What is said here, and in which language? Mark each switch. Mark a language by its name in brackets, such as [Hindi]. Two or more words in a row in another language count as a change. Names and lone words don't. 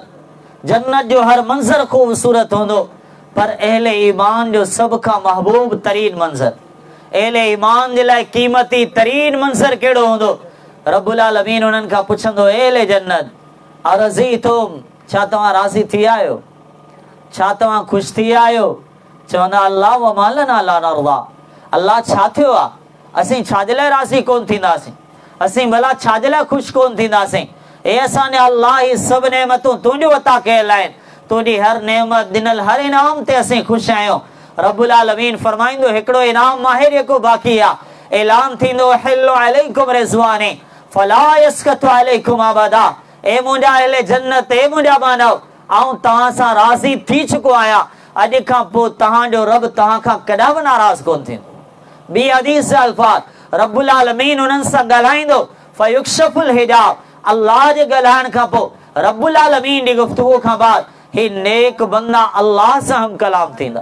[Sindhi] जन्नत जो हर मंज़र ख़ूबसूरत हूंदो, पर अहले ईमान जो सभ खां महबूब तरीन मंज़र, अहले ईमान जे लाइ क़ीमती तरीन मंज़र कहिड़ो हूंदो? रब्बुल आलमीन उन्हनि खां पुछंदो अहले जन्नत अरज़ीतुम, छा तव्हां राज़ी थी आहियो? छा तव्हां ख़ुशि थी आहियो? चवंदा [Arabic] الله و ما لنا لا نرضى, [Sindhi] अल्लाह छा थियो आहे? असीं छाजे लाइ राज़ी कोन थींदासीं? असीं भला छाजे लाइ ख़ुशि कोन थींदासीं? ए असांजा अल्लाह ही सभु नेमतूं तुंहिंजो अता कयल आहिनि, तुंहिंजी हर नेमत ॾिनल हर इनाम ते असीं ख़ुशि आहियूं। रब्बुल आलमीन फरमाईंदो हिकिड़ो इनाम आहे जेको बाक़ी आहे, ऐलान थींदो [Arabic] أحل عليكم رضواني فلا أسخط عليكم أبدا, [Sindhi] ए मुंहिंजा अहले जन्नत, ए मुंहिंजा मानव, आऊं तव्हां सां राज़ी थी चुको आहियां, अॼु खां पोइ तव्हांजो रब तव्हां खां कॾहिं बि नाराज़ कोन थींदो। ॿी हदीस जा अल्फाज़ रब्बुल आलमीन उन्हनि सां ॻाल्हाईंदो [Arabic] فيكشف الحجاب, [Sindhi] अल्लाह जे ॻाल्हाइण खां पोइ रब्बुल आलमीन जी गुफ़्तगू खां बाद ही नेक बंदा अल्लाह सां हम कलाम थींदा।